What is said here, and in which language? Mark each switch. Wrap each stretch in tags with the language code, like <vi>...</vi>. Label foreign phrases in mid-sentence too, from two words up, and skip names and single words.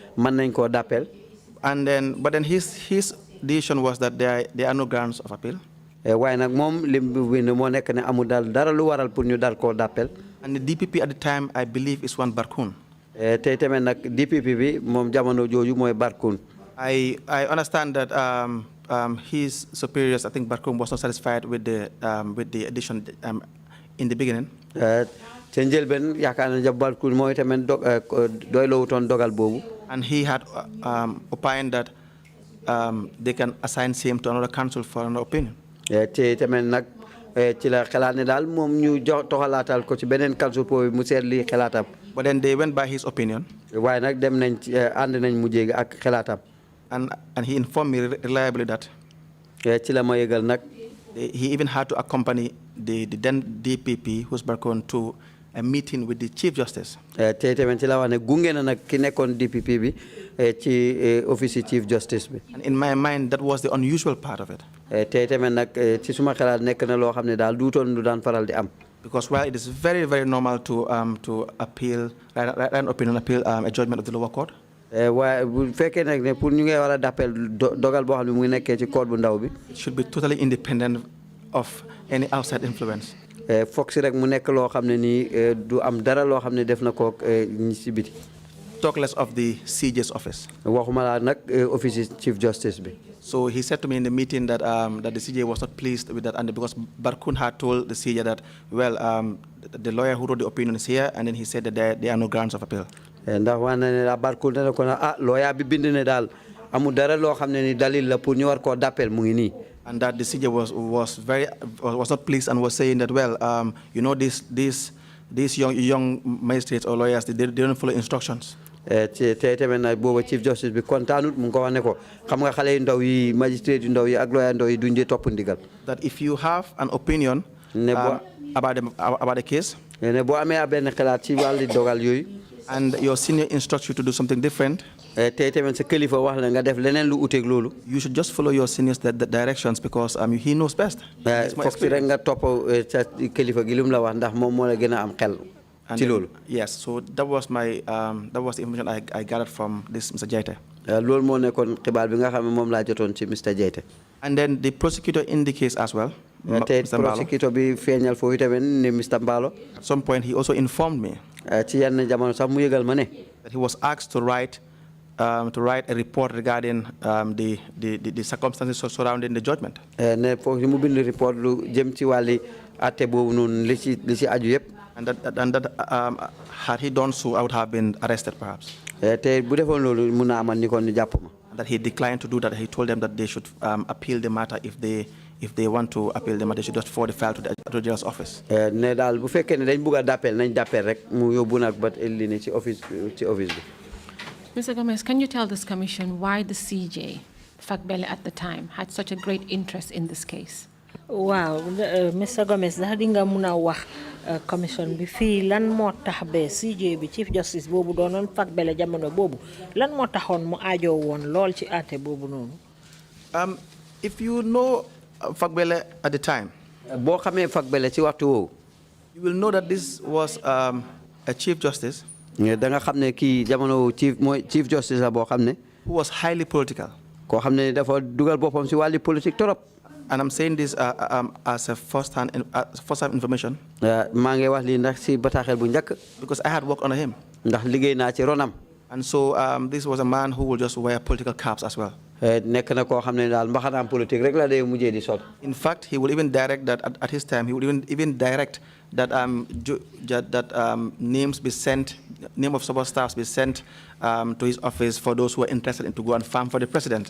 <en>And then, but then his decision was that there are no grounds of appeal.</en> <wo>waaye nag moom lim bi moo nekk ne amul daal dara lu waral pour ñu dal koo d'appel.</wo> <en>And the DPP at the time, I believe, is one Barkun.</en> <wo>tey tamit nag DPP bi moom jamono jooju mooy Barkun.</wo> <en>I understand that his superiors, I think Barkun, was not satisfied with the addition in the beginning.</en> <wo>ca njëlbeen yaakaar na ja Barkun mooy tamit doyloowutoon dogal boobu.</wo> <en>And he had opined that they can assign him to another council for another opinion.</en> <wo>te tamit nag ci la xalaat ne daal moom ñu jox toxalaatal ko ci beneen council pour mu seet lii xalaatam.</wo> <en>But then they went by his opinion.</en> <wo>waaye nag dem nañ ci ànd nañ mu jéegi ak xalaatam.</wo> <en>And he informed me reliably that</en> <wo>ci la ma yëgal nag.</wo> <en>he even had to accompany the then DPP, who's Barkun, to a meeting with the Chief Justice.</en> <wo>te tamit ci la wax ne gunge na nag ki nekkoon DPP bi ci</wo> <en>office Chief Justice</en> <wo>bi.</wo> <en>And in my mind, that was the unusual part of it.</en> <wo>te tamit nag ci suma xalaat nekk na loo xam ne daal duutoon lu daan faral di am.</wo> <en>Because while it is very, very normal to appeal, write an opinion, appeal a judgment of the lower court.</en> <wo>waaye bu fekkee nag ne pour ñu ngay war a d'appel dogal boo xam ne mu ngi nekkee ci court bu ndaw bi.</wo> <en>It should be totally independent of any outside influence.</en> <wo>foog si rek mu nekk loo xam ne nii du am dara loo xam ne def na ko ñi si biti.</wo> <en>Talk less of the CJ's office.</en> <wo>waxuma laa nag</wo> <en>office Chief Justice</en> <wo>bi.</wo> <en>So he said to me in the meeting that that the CJ was not pleased with that, and because Barkun had told the CJ that, well, the lawyer who wrote the opinion is here, and then he said that there are no grounds of appeal.</en> <wo>ndax wax na ne la Barkun dana ko na lawyer bi bind ne daal amul dara loo xam ne ni dalil la pour ñu war koo d'appel mu ngi nii.</wo> <en>And that the CJ was not pleased and was saying that, well, you know, these young magistrates or lawyers, they don't follow instructions.</en> <wo>te tamit nag booba</wo> <en>Chief Justice</en> <wo>bi kontaanut mu ngi ko wax ne ko xam nga xale yu ndaw yi magistrate yu ndaw yi ak lawyer ndaw yi duñ dee topp ndigal.</wo> <en>That if you have an opinion about the case,</en> <wo>ne boo amee benn xalaat ci wàllu dogal yooyu.</wo> <en>and your senior instructs you to do something different,</en> <wo>te tamit sa kilifa wax la nga def leneen lu uteeg loolu.</wo> <en>you should just follow your senior's directions, because he knows best.</en> <wo>foog si rek nga topp sa kilifa gi lu mu la wax ndax moom moo la gën a am xel. ci loolu.</wo> <en>Yes, so that was the information I gathered from this Mr. Jaite.</en> <wo>loolu moo nekkoon xibaar bi nga xam ne moom laa jotoon ci Mr. Jaite.</wo> <en>And then the prosecutor indicates as well,</en> <wo>te Mr. Mbalo. prosecutor bi feeñal foofu tamit ni Mr. Mbalo.</wo> <en>At some point, he also informed me</en> <wo>ci yenn jamono sax mu yëgal ma ne.</wo> <en>that he was asked to write a report regarding the circumstances surrounding the judgment.</en> <wo>ne foofu mu bind report lu jëm ci wàlli àtte boobu noonu li ci aju yëpp.</wo> <en>And that had he done so, I would have been arrested, perhaps.</en> <wo>te bu defoon loolu mun naa amal ni kon ni jàpp ma.</wo> <en>And that he declined to do that. He told them that they should appeal the matter. If they want to appeal the matter, they should just forward the file to the Attorney General's office.</en> <wo>ne daal bu fekkee ne dañ bugg a d'appel nañ d'appel rek mu yóbbu nag ba indi ne ci office bi.</wo> <en>Mr. Gomez, can you tell this commission why the CJ, Fakbele at the time, had such a great interest in this case? Wow, Mr. Gomez,</en> <wo>ndax di nga mun a wax commission bi fii lan moo tax ba CJ bi</wo> <en>Chief Justice</en> <wo>boobu doonoon Fakbele jamono boobu lan moo taxoon mu aajoo woon lool ci àtte boobu noonu.</wo> <en>If you know Fakbele at the time,</en> <wo>boo xamee Fakbele ci waxtu woowu.</wo> <en>you will know that this was a Chief Justice</en> <wo>da nga xam ne kii jamono</wo> <en>Chief Justice</en> <wo>la boo xam ne.</wo> <en>who was highly political.</en> <wo>koo xam ne dafa dugal boppam si wàllu politique torop.</wo> <en>And I'm saying this as a first-hand information.</en> <wo>maa ngi wax lii ndax si bataaxel bu njëkk.</wo> <en>Because I had worked under him.</en> <wo>ndax liggéey naa ci ronam.</wo> <en>And so this was a man who would just wear political caps as well.</en> <wo>nekk na koo xam ne daal mbaxanaam politique rek la day mujjee di sol.</wo> <en>In fact, he would even direct that at his time. He would even direct that names be sent, name of support staffs be sent to his office for those who are interested in to go and farm for the president.</en>